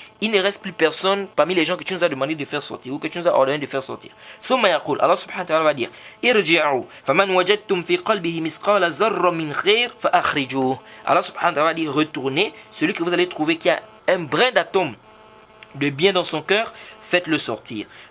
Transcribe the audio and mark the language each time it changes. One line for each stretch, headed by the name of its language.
French: Il ne reste plus personne parmi les gens que tu nous as demandé de faire sortir ou que tu nous as ordonné de faire sortir.
Arabic: ثُمَّ يَقُولُ.
French: Allah subhanahu wa ta'ala va dire,
Arabic: ارجعوا فمن وجدتم في قلبه مثقال ذرة من خير فأخرجوه.
French: Allah subhanahu wa ta'ala va dire, retournez, celui que vous allez trouver qui a un brin d'atome de bien dans son cœur, faites-le sortir.